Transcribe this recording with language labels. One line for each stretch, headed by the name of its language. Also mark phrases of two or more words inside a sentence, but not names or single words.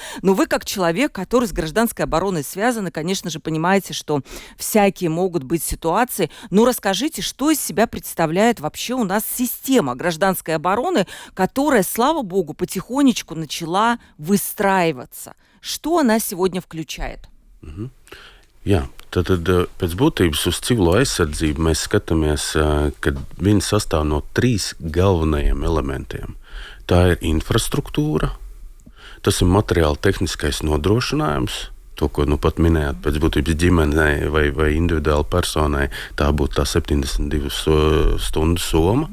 Russian: Но вы, как человек, который с гражданской обороной связан, конечно же, понимаете, что всякие могут быть ситуации. Ну, расскажите, что из себя представляет вообще у нас система гражданской обороны, которая, слава богу, потихонечку начала выстраиваться. Что она сегодня включает?
Latvian: Jā, tad pēc būtības uz civilo aizsardzību mēs skatāmies, ka viņa sastāv no trīs galvenajiem elementiem. Tā ir infrastruktūra, tas ir materiāli tehniskais nodrošinājums, to, ko nu pat minējāt, pēc būtības ģimenei vai individuāli personai, tā būtu tā 72 stundu soma.